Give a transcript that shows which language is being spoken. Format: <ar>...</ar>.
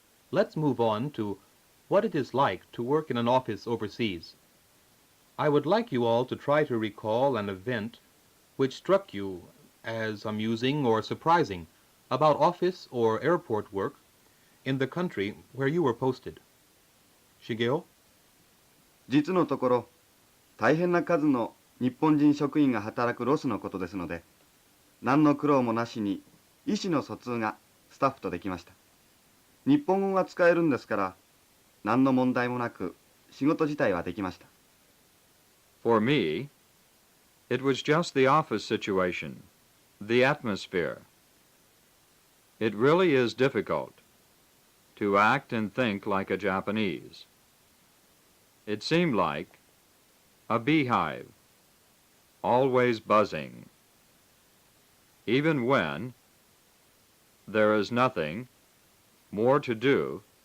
<en>let's move on to what it is like to work in an office overseas. I would like you all to try to recall an event which struck you as amusing or surprising about office or airport work in the country where you were posted. Shigeo?</en> <ja>実のところ、大変な数の日本人職員が働くロスのことですので、何の苦労もなしに意思の疎通がスタッフとできました。日本語が使えるんですから、何の問題もなく仕事自体はできました。</ja> <en>For me, it was just the office situation, the atmosphere. It really is difficult to act and think like a Japanese. It seemed like a beehive, always buzzing, even when there is nothing more to do.</en>